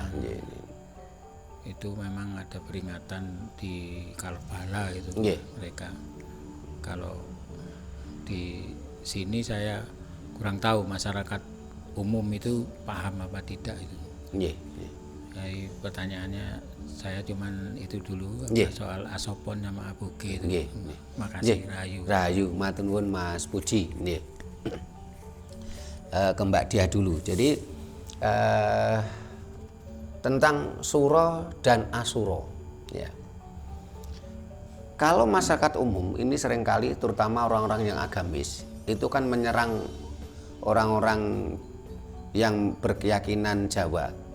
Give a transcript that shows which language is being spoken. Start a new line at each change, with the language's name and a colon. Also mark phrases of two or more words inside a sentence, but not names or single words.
Indonesian: Itu memang ada peringatan di Karbala itu mereka. Kalau di sini saya kurang tahu masyarakat umum itu paham apa tidak itu. Nggih. Jadi pertanyaannya saya cuman itu dulu Nggih. soal Asopon sama Aboge itu. Nggih. Makasih Nggih. Rahayu.
Javanese: Rahayu, matur nuwun Mas Puji.
Indonesian: Nggih. Ke Mbak Diah dulu. Jadi tentang suro dan asuro, ya. Kalau masyarakat umum ini seringkali terutama orang-orang yang agamis itu kan menyerang orang-orang yang berkeyakinan Jawa.